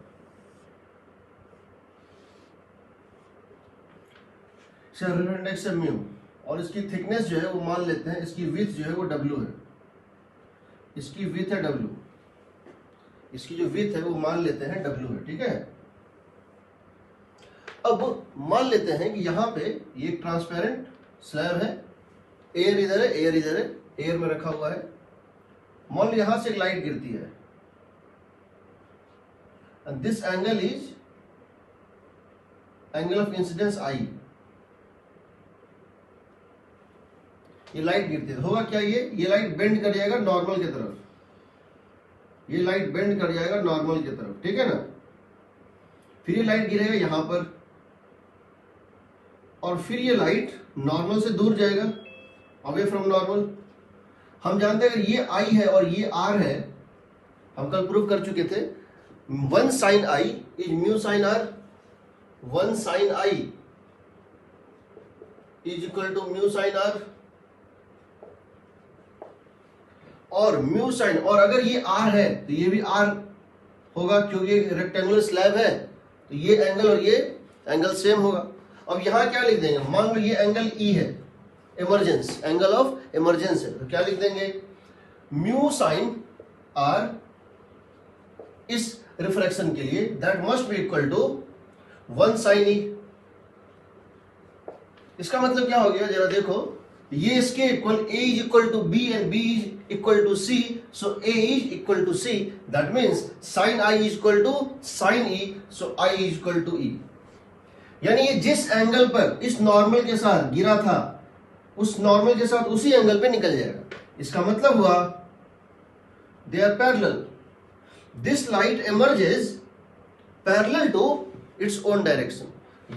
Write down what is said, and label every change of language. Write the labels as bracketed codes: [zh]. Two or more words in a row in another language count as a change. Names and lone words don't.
[hi] इंडेक्स है म्यू, और इसकी थिकनेस जो है वो मान लेते हैं, इसकी विड्थ जो है वो डब्ल्यू है, इसकी विड्थ है डब्ल्यू, इसकी जो विड्थ है वो मान लेते हैं डब्ल्यू है, ठीक है। अब मान लेते हैं कि यहाँ पे ये [en] transparent slab [hi] है, एयर इधर है, एयर इधर है, एयर में रखा हुआ है। मान लो यहां से एक लाइट गिरती है, [en] and this angle is angle of incidence I। [hi] ये लाइट गिरती है, होगा क्या, ये लाइट बेंड कर जाएगा नॉर्मल की तरफ, ये लाइट बेंड कर जाएगा नॉर्मल की तरफ, ठीक है ना। फिर ये लाइट गिरेगा यहां पर, और फिर ये लाइट नॉर्मल से दूर जाएगा, [en] away from normal. [hi] हम जानते हैं अगर ये I है और ये R है, हम कल प्रूव कर चुके थे, [en] 1 sin I is mu sin R, 1 sin I is equal to mu sin R, [hi] और [en] mu sine, [hi] और अगर ये R है तो ये भी R होगा, क्योंकि [en] rectangular slab [hi] है तो ये एंगल और ये एंगल सेम होगा। अब यहां क्या लिख देंगे, मान लो ये एंगल E है, इमरजेंस, [en] angle of emergence [hi] है, तो क्या लिख देंगे, [en] mu sine R [hi] इस रिफ्रैक्शन के लिए [en] that must be equal to 1 sin E. [hi] इसका मतलब क्या हो गया, जरा देखो, ये इसके इक्वल, [en] A is equal to B and B is equal to C, so A is equal to C, that means sin I is equal to sin E, so I is equal to E. [hi] यानी ये जिस एंगल पर इस नॉर्मल के साथ गिरा था, उस नॉर्मल के साथ उसी एंगल पे निकल जाएगा। इसका मतलब हुआ [en] they are parallel, this light emerges parallel to its own direction.